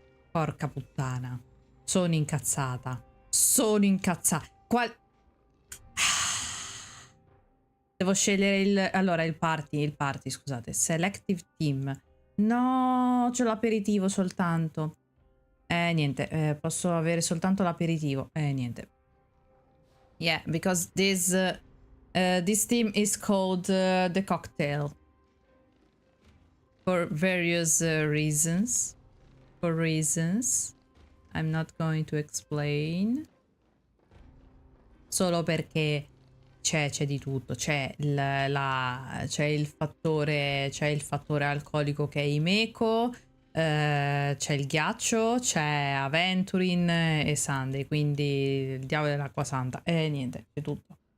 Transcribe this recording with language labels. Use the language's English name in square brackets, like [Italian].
[Italian] Porca puttana. Sono incazzata. Sono incazzata. Devo scegliere il... Allora, il party, scusate. [English] Selective team. [Italian] No, c'ho l'aperitivo soltanto. Niente, posso avere soltanto l'aperitivo. Niente. [English] Yeah, because this team is called the cocktail. For various reasons. For reasons I'm not going to explain. [Italian] Solo perché c'è di tutto. C'è il fattore alcolico che è Himeko, c'è il ghiaccio, c'è Aventurin e Sunday, quindi il diavolo dell'acqua santa. E niente, c'è tutto.